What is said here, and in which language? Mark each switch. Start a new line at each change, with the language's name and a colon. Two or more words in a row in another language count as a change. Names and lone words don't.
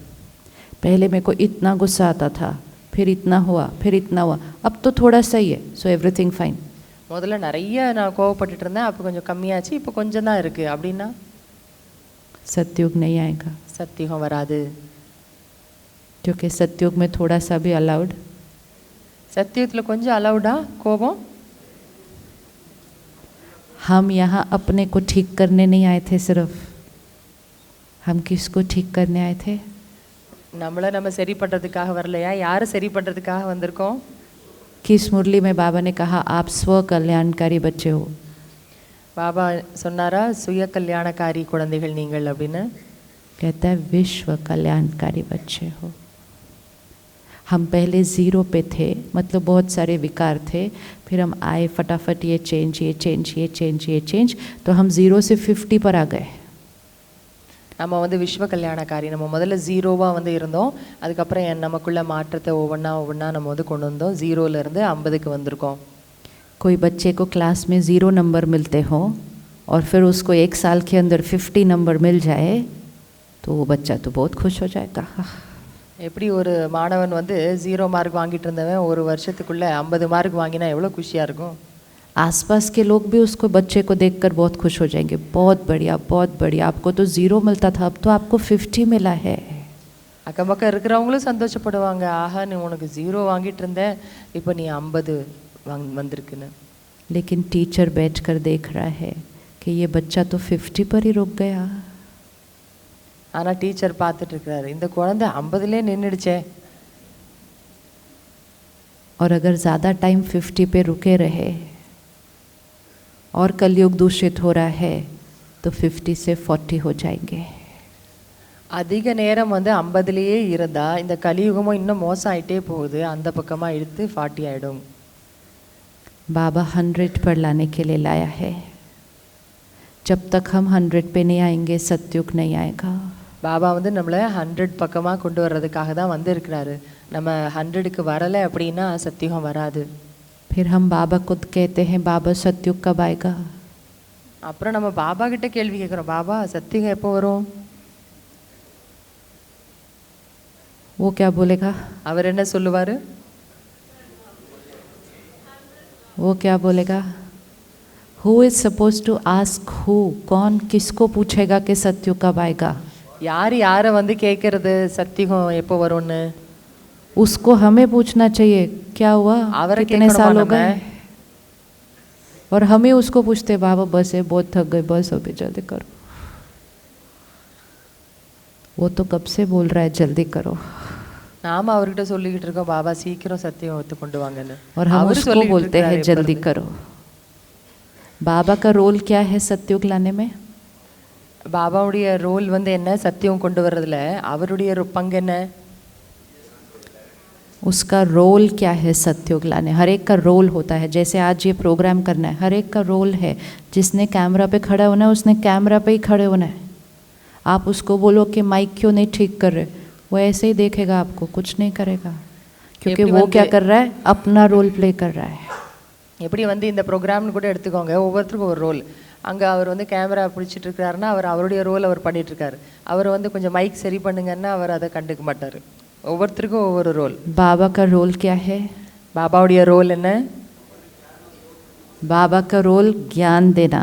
Hindi: पहले मेरे को इतना गुस्सा आता था, फिर इतना हुआ, फिर इतना हुआ, अब तो थोड़ा सही है,
English: so everything fine.
Tamil: முதல்ல நிறைய நான் கோவப்பட்டுட்டு இருந்தேன், அப்போ கொஞ்சம் கம்மியாச்சு, இப்போ கொஞ்சம் தான் இருக்குது அப்படின்னா
Hindi: सत्युग नहीं आएगा.
Tamil: சத்தியுகம் வராது.
Hindi: क्योंकि सत्युग में थोड़ा सा भी अलाउड.
Tamil: சத்தியுகத்தில் கொஞ்சம் அலவுடா கோபம்?
Hindi: हम यहाँ अपने को ठीक करने नहीं आए थे, सिर्फ हम किसको ठीक करने आए थे?
Tamil: நம்மளை நம்ம சரி பண்ணுறதுக்காக வரலையா? யாரை சரி பண்ணுறதுக்காக வந்திருக்கோம்?
Hindi: किस मुरली में बाबा ने कहा आप स्व कल्याणकारी बच्चे हो?
Tamil: பாபா சொன்னாரா சுய கல்யாணக்காரி குழந்தைகள் நீங்கள் அப்படின்னு?
Hindi: कहता है विश्व कल्याणकारी बच्चे हो. हम पहले ज़ीरो पे थे, मतलब बहुत सारे विकार थे, फिर हम आए फटाफट ये चेंज ये चेंज ये चेंज ये चेंज, तो हम ज़ीरो से 50 पर आ गए.
Tamil: நம்ம வந்து விஸ்வ கல்யாணக்காரி, நம்ம முதல்ல ஜீரோவாக வந்து இருந்தோம், அதுக்கப்புறம் நமக்குள்ள மாற்றத்தை ஒவ்வொன்றா நம்ம வந்து கொண்டு வந்தோம், 0லேருந்து 50க்கு வந்திருக்கோம்.
Hindi: कोई बच्चे को क्लास में 0 नंबर मिलते हो और फिर उसको 1 साल के अंदर 50 नंबर मिल जाए तो वो बच्चा तो बहुत खुश हो जाएगा.
Tamil: எப்படி ஒரு மாணவன் வந்து 0 மார்க் வாங்கிட்டு இருந்தவன் ஒரு வருஷத்துக்குள்ளே 50 மார்க் வாங்கினா எவ்வளோ குஷியாக இருக்கும்.
Hindi: आसपास के लोग भी उसको बच्चे को देखकर बहुत खुश हो जाएंगे, बहुत बढ़िया, आपको तो 0 मिलता था, अब तो आपको 50 मिला है.
Tamil: அக்கம் பக்கம் இருக்கிறவங்களும் சந்தோஷப்படுவாங்க, ஆஹா நீ உனக்கு 0 வாங்கிட்டு இருந்த, இப்போ நீ 50 வந்திருக்குன்னு.
Hindi: लेकिन टीचर बैठ कर देख रहा है कि ये बच्चा तो 50 पर ही रुक गया.
Tamil: ஆனால் டீச்சர் பார்த்துட்டு இருக்கிறாரு, இந்த குழந்தை 50லே நின்றுடுச்சே.
Hindi: और अगर ज़्यादा टाइम 50 पे रुके रहे और कलयुग दूषित हो रहा है तो 50 से 40 हो जाएंगे.
Tamil: அதிக நேரம் வந்து 50லேயே இருந்தால் இந்த கலியுகமும் இன்னும் மோசம் ஆகிட்டே போகுது, அந்த பக்கமாக இழுத்து 40 ஆகிடும்.
Hindi: बाबा 100 पर लाने के लिए लाया है. जब तक हम 100 पे नहीं आएंगे सत्युग नहीं आएगा.
Tamil: பாபா வந்து நம்மளை 100 பக்கமாக கொண்டு வர்றதுக்காக தான் வந்து இருக்கிறாரு. நம்ம 100க்கு வரலை அப்படின்னா சத்தியுகம் வராது.
Hindi: फिर हम बाबा खुद कहते हैं बाबा सत्युग कब आएगा?
Tamil: அப்புறம் நம்ம பாபா கிட்ட கேள்வி கேட்குறோம், பாபா சத்தியுகம் எப்போ வரும்?
Hindi: वो क्या बोलेगा?
Tamil: அவர் என்ன சொல்லுவார்?
Hindi: वो क्या बोलेगा?
English: Who is supposed to ask who?
Hindi: कौन किसको पूछेगा कि सत्युग कब आएगा?
Tamil: யார் யாரை வந்து கேட்கறது சத்தியுகம் எப்போ வரும்னு?
Hindi: उसको हमें पूछना चाहिए क्या हुआ, कितने साल हो गए, और हमें उसको पूछते बाबा बस है बहुत थक गए, बस अभी जल्दी करो. वो तो कब से बोल रहा है जल्दी करो.
Tamil: நாம அவர்கிட்ட சொல்லிக்கிட்டு இருக்கோம் பாபா சீக்கிரம் சத்தியம் ஒத்து கொண்டு வாங்கன்னு,
Hindi: और हम उसको बोलते हैं जल्दी करो. बाबा का रोल क्या है सत्युग लाने में?
Tamil: பாபாவுடைய ரோல் வந்து என்ன சத்தியம் கொண்டு வர்றதுல அவருடைய பங்கு என்ன?
Hindi: उसका रोल क्या है सत्युग लाने? हर एक का रोल होता है. जैसे आज ये प्रोग्राम करना है, हर एक का रोल है. जिसने कैमरा पे खड़ा होना है उसने कैमरा पे ही खड़े होना है. आप उसको बोलो कि माइक क्यों नहीं ठीक कर रहे, वो ऐसे ही देखेगा आपको, कुछ नहीं करेगा, क्योंकि वो क्या कर रहा है, अपना
English: role play
Hindi: कर रहा है.
Tamil: எப்படி வந்து இந்த ப்ரோக்ராம்னு கூட எடுத்துக்கோங்க, ஒவ்வொருத்தருக்கும் ஒரு ரோல். அங்கே அவர் வந்து கேமரா பிடிச்சிட்டு இருக்காருன்னா அவர் அவருடைய ரோல் அவர் பண்ணிட்டு இருக்காரு. அவர் வந்து கொஞ்சம் மைக் சரி பண்ணுங்கன்னா அவர் அதை கண்டுக்க மாட்டார். ஒவ்வொருத்தருக்கும் ஒவ்வொரு ரோல்.
Hindi: बाबा का रोल क्या है?
Tamil: பாபாவுடைய ரோல் என்ன?
Hindi: बाबा का रोल ज्ञान देना.